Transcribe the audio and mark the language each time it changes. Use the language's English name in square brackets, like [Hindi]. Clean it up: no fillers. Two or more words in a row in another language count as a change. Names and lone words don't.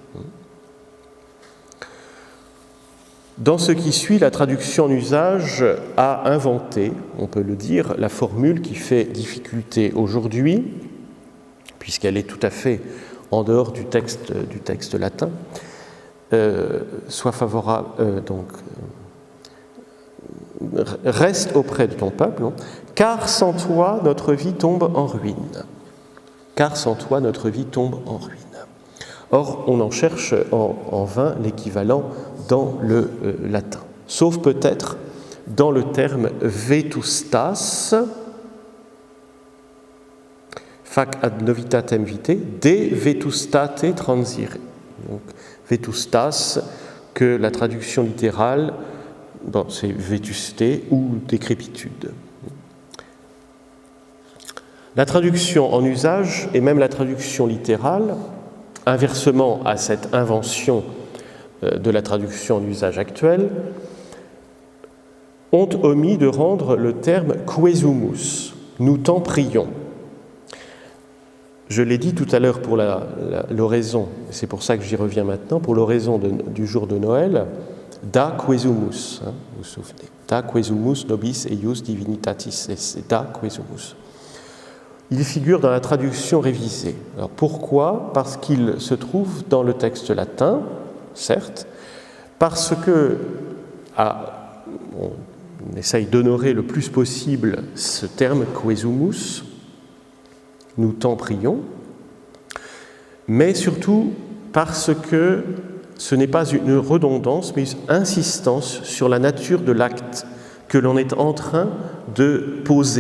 [French] Dans ce qui suit, la traduction en usage a inventé, on peut le dire, la formule qui fait difficulté aujourd'hui, puisqu'elle est tout à fait en dehors du texte latin, soit favorable, reste auprès de ton peuple, car sans toi notre vie tombe en ruine. Car sans toi notre vie tombe en ruine. Or, on en cherche en vain l'équivalent dans le latin, sauf peut-être dans le terme vetustas, [Latin] fac ad novitatem vitae, de vetustate transire. [French] Donc, vetustas, que la traduction littérale, c'est vétusté ou décrépitude. La traduction en usage, et même la traduction littérale, inversement à cette invention de la traduction en usage actuel ont omis de rendre le terme « quesumus », « nous t'en prions ». Je l'ai dit tout à l'heure pour l'oraison, c'est pour ça que j'y reviens maintenant, pour l'oraison du jour de Noël, « [Latin] da quesumus [French] », vous vous souvenez, « [Latin] da quesumus nobis eius divinitatis [French] », c'est « [Latin] da quesumus ». [French] Il figure dans la traduction révisée. Alors pourquoi ? Parce qu'il se trouve dans le texte latin, certes, parce que on essaye d'honorer le plus possible ce terme « quesumus », nous t'en prions, mais surtout parce que ce n'est pas une redondance, mais une insistance sur la nature de l'acte que l'on est en train de poser.